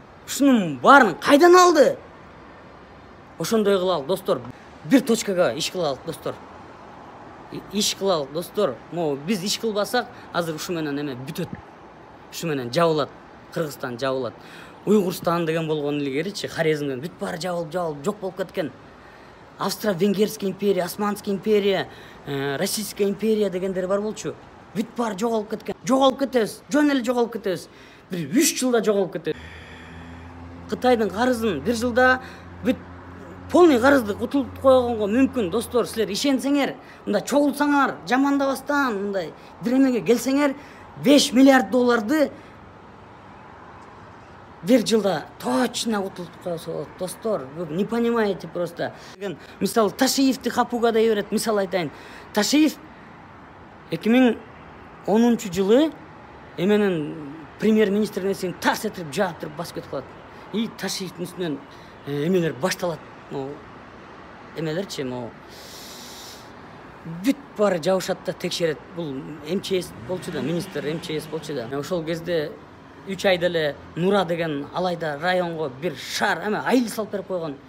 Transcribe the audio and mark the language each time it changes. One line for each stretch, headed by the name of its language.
Kyrgyz: Ушунун баарын кайдан алды? Ошондой кылалы, достор. Бир точкага иш кылалы, достор. Иш кылалы, достор. Могу биз иш кылбасак, азыр ушу менен эме бүтөт. Ушу менен жабылат. Кыргызстан жабылат. Уйгурстан деген болгон илгеричи Хорезмден бүт баары жабылып жок болуп кеткен.
Russian: Австро-Венгерская империя, Османская империя, Российская империя
Kyrgyz: дегендер бар болчу. Бүт баары жоголуп кеткен. Жоголуп кетебиз. Жөн эле жоголуп кетебиз. Бир 3 жылда жоголуп кетебиз. Кытайдын карызын 1 жылда бүт полный карызды утулуп койгонго мүмкүн, достор. Силер ишенсеңер, мында чогулсаңар, жамандабастан, мындай бир эмеге келсеңер, 5 миллиард долларды 1 жылда точно утулуп койсо болот, достор.
Russian: Вы не понимаете просто.
Kyrgyz: Мисалы Ташиевди Хапуга дей берет, мисал айтайын. Ташиев 2010 жылы эменин премьер-министр несин тарс этип жаап туруп басып кетип калат. И Ташиевдин үстүнөн эмелер башталат. Эмелерчи, бүт баары жабышат да текшерет. Бул МЧС болчу да, министр МЧС болчу да. Ошол кезде 3 айда эле Нура деген алайда районго бир шаар эме айыл салып берип койгон.